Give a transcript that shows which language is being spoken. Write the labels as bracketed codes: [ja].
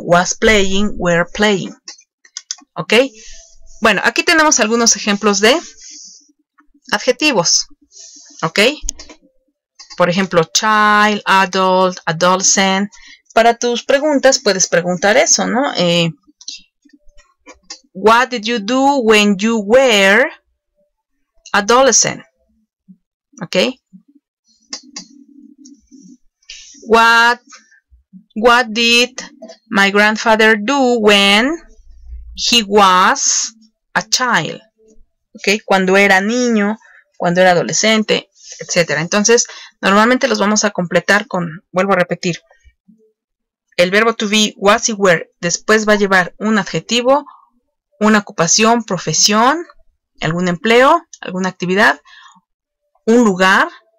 [en] Was playing, were playing. [es] ¿Ok? Bueno, aquí tenemos algunos ejemplos de adjetivos. ¿Ok? Por ejemplo, child, adult, adolescent. Para tus preguntas puedes preguntar eso, ¿no? [en] What did you do when you were adolescent? ¿Ok? What did my grandfather do when he was a child? [es] ¿Ok? Cuando era niño, cuando era adolescente, etc. Entonces, normalmente los vamos a completar con, vuelvo a repetir, el verbo to be, was y were. Después va a llevar un adjetivo, una ocupación, profesión, algún empleo, alguna actividad, un lugar.